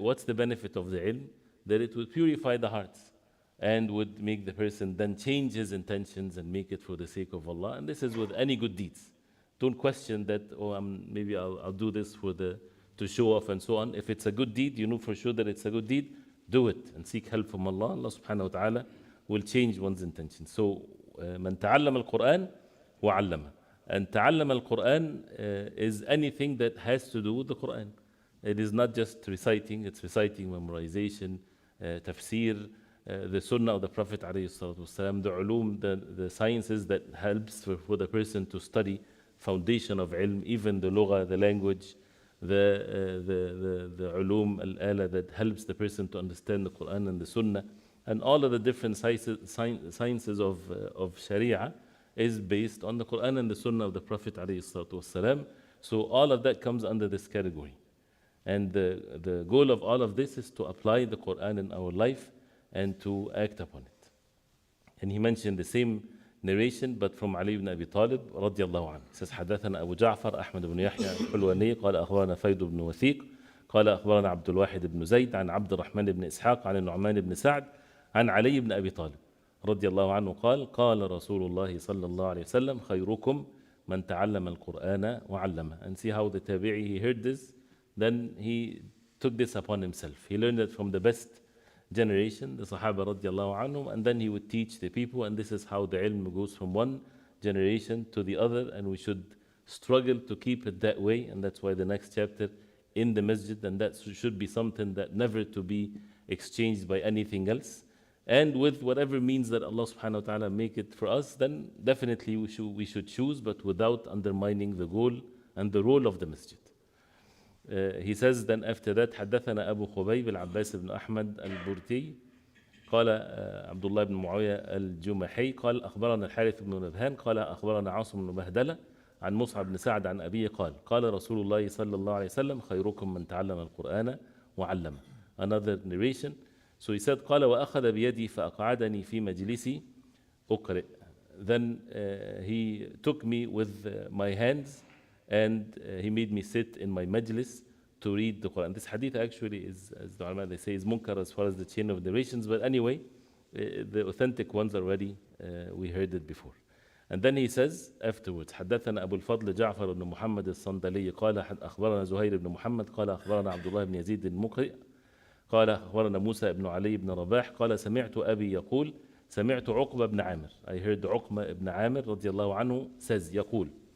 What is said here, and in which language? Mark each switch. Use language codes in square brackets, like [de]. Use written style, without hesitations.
[en] What's the benefit of the ilm? That it would purify the hearts and would make the person then change his intentions and make it for the sake of Allah. And this is with any good deeds. Don't question that, maybe I'll do this to show off and so on. If it's a good deed, you know for sure that it's a good deed, do it and seek help from Allah. Allah subhanahu wa ta'ala will change one's intention. So, [ar] من تعلم القرآن وعلمه. [en] And [ar] تعلم القرآن [en] is anything that has to do with the Quran. It is not just reciting, it's reciting, memorization, tafsir, the sunnah of the Prophet ﷺ, the ulum, the sciences that helps for the person to study, foundation of ilm, even the lugha, the language, the ulum al-ala that helps the person to understand the Quran and the sunnah, and all of the different sciences of sharia is based on the Quran and the sunnah of the Prophet ﷺ. So all of that comes under this category. And the goal of all of this is to apply the Quran in our life and to act upon it. And he mentioned the same narration, but from Ali ibn Abi Talib radiallahu anhu. He says, [ar] حدثنا أبو جعفر أحمد بن يحيى الحلواني قال أخبرنا فيض بن وثيق قال أخبرنا عبد الواحد بن زيد عن عبد الرحمن بن إسحاق عن النعمان بن سعد عن علي بن أبي طالب رضي الله عنه قال قال رسول الله صلى الله عليه وسلم خيركم من تعلم القرآن وعلمه. [en] And see how the tabi'i, he heard this, then he took this upon himself. He learned it from the best generation, the Sahaba radiallahu anhum, and then he would teach the people, and this is how the ilm goes from one generation to the other, and we should struggle to keep it that way, and that's why the next chapter in the masjid, and that should be something that never to be exchanged by anything else. And with whatever means that Allah subhanahu wa ta'ala make it for us, then definitely we should choose, but without undermining the goal and the role of the masjid. He says then after that, [ar] حدثنا أبو خبيب العباس بن أحمد البرتي قال عبد الله بن معاوية الجمحي قال أخبرنا الحارث بن نبهان قال أخبرنا عاصم بن بهدلة عن مصعب بن سعد عن أبيه قال رسول الله صلى الله عليه وسلم خيركم من تعلم القرآن وعلمه. [en] Another narration. So he said [ar] قال وأخذ بيدي فأقعدني في مجلسي أقرئ. [en] Then he took me with my hands and he made me sit in my majlis to read the Quran. This hadith actually is, as the ulama they say, is munkar as far as the chain of narrations, but anyway, the authentic ones already, we heard it before. And then he says afterwards, [ar] حدثنا أبو الفضل جعفر بن محمد الصندلي قال أخبرنا زهير بن محمد قال أخبرنا عبد الله بن يزيد المقرئ قال أخبرنا موسى بن علي بن رباح قال سمعت أبي يقول سمعت عقبة بن عامر. [en] I heard [ar] عقبة بن عامر رضي الله عنه [en] says [ar] يقول